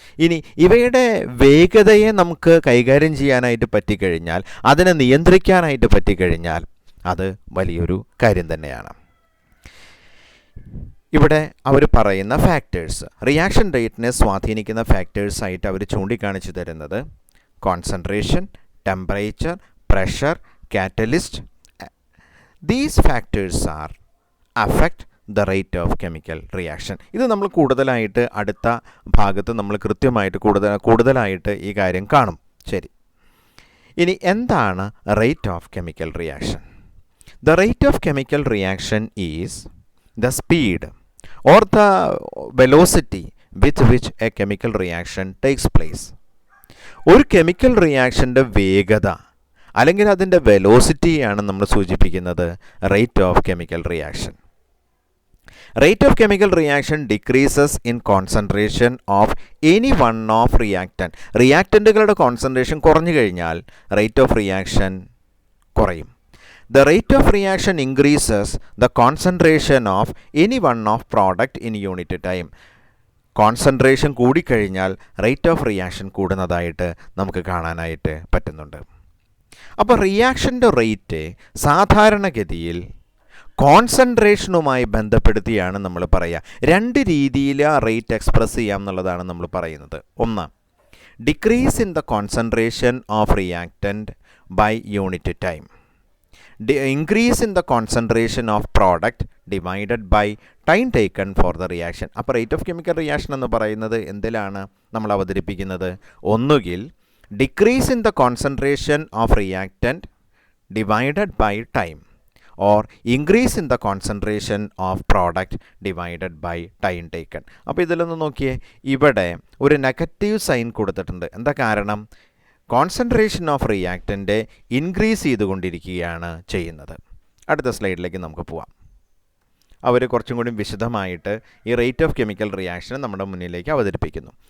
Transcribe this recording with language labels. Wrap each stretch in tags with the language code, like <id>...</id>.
<ml>ഇനി ഇവയുടെ വേഗതയെ നമുക്ക് കൈകാര്യം ചെയ്യാനായിട്ട് പറ്റിക്കഴിഞ്ഞാൽ, അതിനെ നിയന്ത്രിക്കാനായിട്ട് പറ്റിക്കഴിഞ്ഞാൽ അത് വലിയൊരു കാര്യം തന്നെയാണ്. ഇവിടെ അവർ പറയുന്ന ഫാക്ടേഴ്സ്, റിയാക്ഷൻ റേറ്റിനെ സ്വാധീനിക്കുന്ന ഫാക്ടേഴ്സായിട്ട് അവർ ചൂണ്ടിക്കാണിച്ചു തരുന്നത് concentration, temperature, pressure, catalyst.</ml> <en>These factors are affect the rate of chemical reaction.</en> <ml>ഇത് നമ്മൾ കൂടുതലായിട്ട് അടുത്ത ഭാഗത്ത് നമ്മൾ കൃത്യമായിട്ട് കൂടുതലായിട്ട് ഈ കാര്യം കാണും. ശരി, ഇനി എന്താണ് rate of chemical reaction?</ml> <en>The rate of chemical reaction is the speed or the velocity with which a chemical reaction takes place.</en> <ml>ഒരു കെമിക്കൽ റിയാക്ഷൻ്റെ വേഗത അല്ലെങ്കിൽ അതിൻ്റെ വെലോസിറ്റിയാണ് നമ്മൾ സൂചിപ്പിക്കുന്നത് rate of chemical reaction.</ml> <en>rate of chemical reaction decreases in concentration of any one of</en> <ml>റിയാക്റ്റൻറ്റുകളുടെ concentration കുറഞ്ഞു കഴിഞ്ഞാൽ rate of reaction കുറയും.</ml> <en>The rate of reaction increases the concentration of any one of product in unit time.</en> <ml>Concentration കൂടിക്കഴിഞ്ഞാൽ rate of reaction കൂടുന്നതായിട്ട് നമുക്ക് കാണാനായിട്ട് പറ്റുന്നുണ്ട്. അപ്പോൾ റിയാക്ഷൻ്റെ rate സാധാരണഗതിയിൽ കോൺസെൻട്രേഷനുമായി ബന്ധപ്പെടുത്തിയാണ് നമ്മൾ പറയുക. രണ്ട് രീതിയിൽ ആ റേറ്റ് എക്സ്പ്രസ് ചെയ്യാം എന്നുള്ളതാണ് നമ്മൾ പറയുന്നത്.</ml> <en>ഒന്ന്, decrease in the concentration of reactant by unit time. Increase in the concentration of product divided by time taken for the reaction.</en> <ml>അപ്പോൾ റേറ്റ് ഓഫ് കെമിക്കൽ റിയാക്ഷൻ എന്ന് പറയുന്നത് എന്തിലാണ് നമ്മൾ അവതരിപ്പിക്കുന്നത്? ഒന്നുകിൽ</ml> <en>decrease in the concentration of reactant divided by time or increase in the concentration of product divided by time taken.</en> <ml>അപ്പോൾ ഇതിലൊന്ന് നോക്കിയേ, ഇവിടെ ഒരു നെഗറ്റീവ് സൈൻ കൊടുത്തിട്ടുണ്ട്. എന്താ കാരണം? കോൺസെൻട്രേഷൻ ഓഫ് റിയാക്റ്റൻ്റ് ഇൻക്രീസ് ചെയ്തുകൊണ്ടിരിക്കുകയാണ് ചെയ്യുന്നത്. അടുത്ത സ്ലൈഡിലേക്ക് നമുക്ക് പോവാം. അവർ കുറച്ചും കൂടി വിശദമായിട്ട് ഈ റേറ്റ് ഓഫ് കെമിക്കൽ റിയാക്ഷൻ നമ്മുടെ മുന്നിലേക്ക് അവതരിപ്പിക്കുന്നു.</ml>